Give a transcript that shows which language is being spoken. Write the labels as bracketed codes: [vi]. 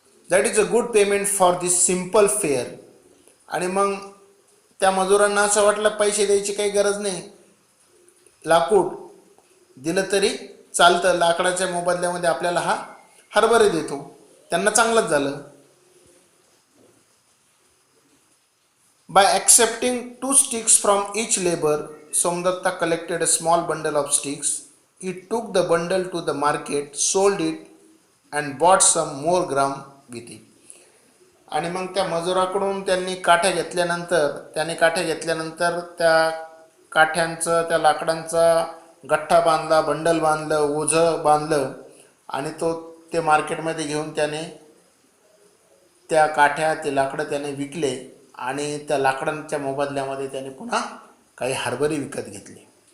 [en] That is a good payment for this simple fare. [mr] आणि मग त्या मजुरांना असं वाटलं, पैसे द्यायची काही गरज नाही, लाकूड दिलं तरी चालतं, लाकडाच्या मोबदल्यामध्ये आपल्याला हा हरभरे देतो. त्यांना चांगलंच झालं. [en] By accepting 2 sticks from each labor, Somdatta collected a small bundle of sticks. He took the bundle to the market, sold it and bought some more gram with it. [mr] आणि मग त्या मजुराकडून त्याने काठ्या घेतल्यानंतर त्या काठ्यांचं, त्या लाकडांचा गठ्ठा बांधला, बंडल बांधलं, ओझं बांधलं आणि ते मार्केटमध्ये घेऊन त्याने त्या काठ्या, ते लाकडं त्याने विकले आणि त्या लाकडांच्या मोबदल्यामध्ये त्याने पुन्हा काही हरभरे विकत घेतले.